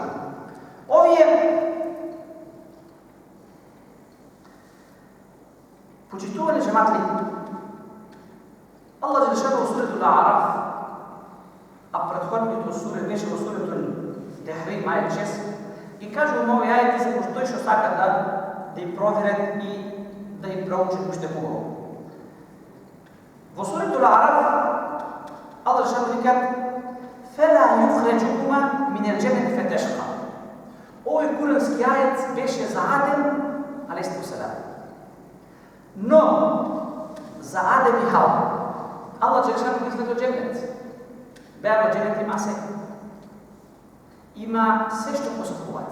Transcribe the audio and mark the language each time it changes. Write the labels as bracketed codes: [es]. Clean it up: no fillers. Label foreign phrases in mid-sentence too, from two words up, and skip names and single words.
[mk] Овие почитувани джематли, Аллах Джелешану во сурето А'раф, а претходното суре беше во сурето Техрим ајет 6, и кажувам овие ајети за тој што сака да им проверат и да им проучат уште побаво. Во сурето А'раф Аллах Джелешану вика: [ar] "فلا يخرجنكما من الجنة فتشقى." [mk] Овој курански ајет беше за Адем алейхиссалам. Но за Адем и Хава Аллах Джелешану ги изведе од џеннет. Беа во џеннет има се. Има се што посакуваат.